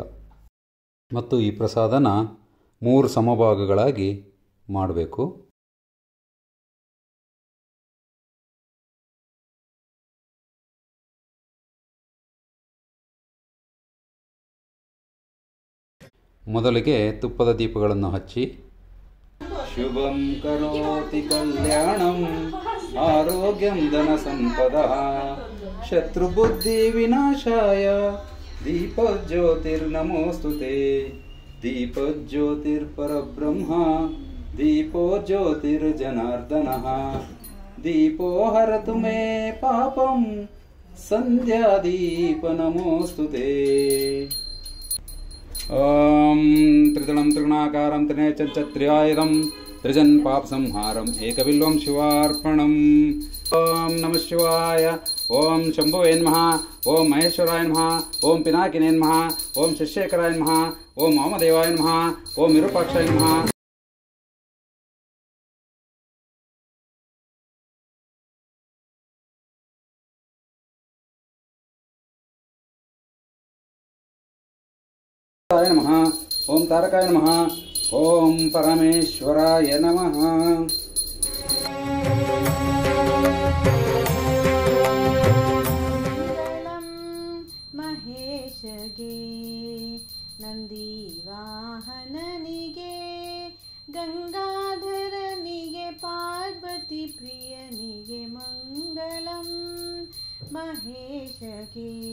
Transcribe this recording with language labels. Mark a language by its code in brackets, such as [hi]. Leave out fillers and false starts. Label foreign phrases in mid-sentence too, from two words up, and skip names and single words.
[kn] ಮತ್ತು ಈ ಪ್ರಸಾದನ 3 ಸಮಭಾಗಗಳಾಗಿ ಮಾಡಬೇಕು. ಮೊದಲಿಗೆ ತುಪ್ಪದ ದೀಪಗಳನ್ನು ಹಚ್ಚಿ [sa] ಶುಭಂ ಕರೋತಿ ಕಲ್ಯಾಣಂ ಆರೋಗ್ಯಂ ಧನ ಸಂಪದಃ ಶತ್ರುಬುದ್ಧಿ ವಿನಾಶಾಯ ದೀಪಜ್ಯೋತಿರ್ನಮೋಸ್ತುತೆ. ದೀಪಜ್ಯೋತಿರ್ಪರಬ್ರಹ್ಮ ದೀಪೋ ಜ್ಯೋತಿರ್ಜನಾರ್ದನಃ ದೀಪೋ ಹರತು ಮೇ ಪಾಪಂ ಸಂಧ್ಯಾದೀಪ ನಮೋಸ್ತುತೆ. ಓಂ ತ್ರಿದಳಂ ತ್ರಿಗುಣಾಕಾರಂ ತ್ರಿನೇತ್ರಂ ತ್ರಿಯಾಯುಧಂ ತ್ರಿಜನ್ ಪಾಪ ಸಂಹಾರಂ ಏಕಬಿಲ್ವಂ ಶಿವಾರ್ಪಣಂ. ಓಂ ನಮಃ ಶಿವಾಯ. ಓಂ ಶಂಭುವೇ ನಮಃ. ಓಂ ಮಹೇಶ್ವರಾಯ ನಮಃ. ಓಂ ಪಿನಾಕಿನೇ ನಮಃ. ಓಂ ಶಶೇಖರಾಯ ನಮಃ. ಓಂ ವಾಮದೇವಾಯ ನಮಃ. ಓಂ ವಿರೂಪಾಕ್ಷಾಯ ನಮಃ. ನಮಃ. ಓಂ ತಾರಕಾಯ ನಮಃ. ಓಂ ಪರಮೇಶ್ವರಾಯ ನಮಃ. [kn] ಮಹೇಶಗೆ ನಂದಿ ವಾಹನನಿಗೆ ಗಂಗಾಧರನಿಗೆ ಪಾರ್ವತಿ ಪ್ರಿಯನಿಗೆ ಮಂಗಳಂ ಮಹೇಶಗೆ.